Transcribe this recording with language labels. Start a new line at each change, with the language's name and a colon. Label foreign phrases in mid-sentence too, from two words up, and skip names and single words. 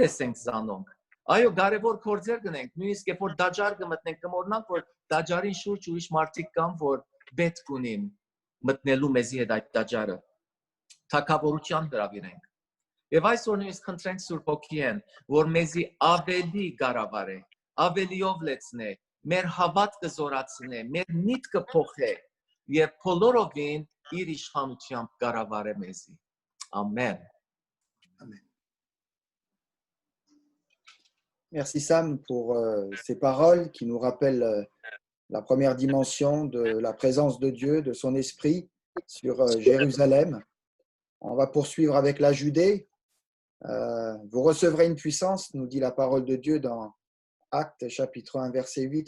Armenian: տեսենք զանոնք Այո, կարևոր գործեր գնենք, նույնիսկ երբ որ դաջար կմտնենք, կմոռանանք, որ դաջարին շուրջ ուրիշ մարդիկ կան, որ պետք ունին մտնելու մեզի հետ այդ դաջարը։ Թագավորության հրավիրենք։ Եվ այսօր նույնիսկ խնդրենք Սուրբ Հոգին, որ մեզի ավելի կառավարե, ավելիով լեցնե, մեր հավատքը զորացնե, մեր միտքը փոխե եւ բոլորովին իր իշխանությամբ կառավարե մեզի։ Ամեն։
French: Amen. Merci Sam pour ces paroles qui nous rappellent la première dimension de la présence de Dieu, de son esprit sur Jérusalem. On va poursuivre avec la Judée. Vous recevrez une puissance, nous dit la parole de Dieu dans Actes chapitre 1 verset 8.